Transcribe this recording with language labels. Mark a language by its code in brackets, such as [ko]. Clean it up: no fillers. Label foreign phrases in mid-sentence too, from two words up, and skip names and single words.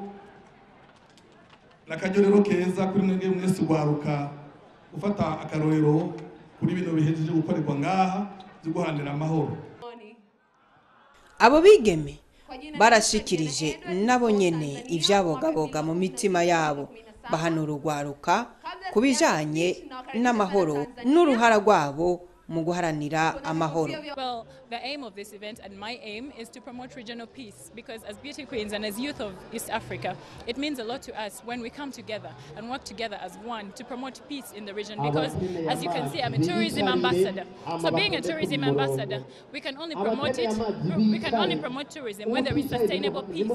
[rn] N'akaryo rero keza kuri mwebwe mwese ugwaruka gufata akarorero kuri bino bihejeje gukorerwa ngaha byo guharanira amahoro. Abo bigeme barashikirije nabo nyene ivyabogaboga mu mitima yabo, bahanura urwaruka kubijanye n'amahoro n'uruhara rwabo mu guharanira amahoro. [en] Well, the aim of this event and my aim is to promote regional peace, because as beauty queens and as youth of East Africa, it means a lot to us when we come together and work together as one to promote peace in the region, because as you can see, I'm a tourism ambassador. So being a tourism ambassador, we can only promote tourism when there is sustainable peace.